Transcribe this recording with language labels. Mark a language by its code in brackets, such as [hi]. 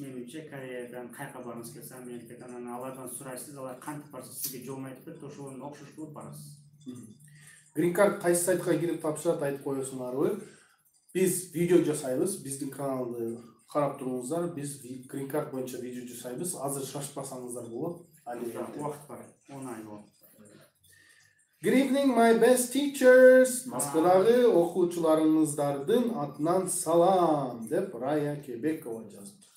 [ky] Менимче Кореядан кайка баргыңыз келсе, Америкадан, анан алардан сурайсыз, алар кантип барса сизге жолун айтып берет, ошого окшош кылып барасыз. Green Card кайсы сайтка кирип тапшырат айтып коесуңарбы? Биз видео жасайбыз, биздин каналды карап туруңуздар. Биз Green Card боюнча видео жасайбыз. Азыр шашпасаңыздар болот. Убакыт бар. 10 ай болот. [en] Good evening, my best teachers. [ky] Москвадагы окуучуларыңыздардын атынан салам деп Рая Кебекова жазып.